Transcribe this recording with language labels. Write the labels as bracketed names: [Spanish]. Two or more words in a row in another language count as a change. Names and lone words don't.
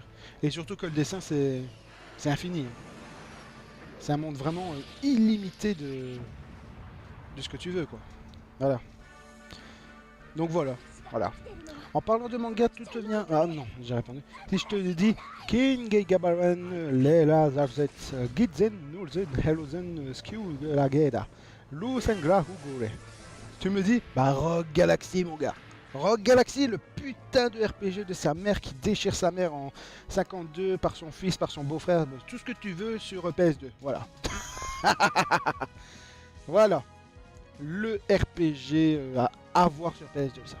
[French] Et surtout que le dessin c'est infini. C'est un monde vraiment illimité de ce que tu veux quoi. Voilà. Donc voilà. En parlant de manga, tout te vient... Ah non, j'ai répondu. Si je te dis King Gabaran Lela Zavzet Gidzen Nulzen Helozen Skew Lageda Lusengra Hugure. Tu me dis bah Rogue Galaxy mon gars. Rogue Galaxy, le putain de RPG de sa mère qui déchire sa mère en 52 par son fils, par son beau-frère, tout ce que tu veux sur PS2. Voilà. Voilà. Le RPG à avoir sur PS2 ça.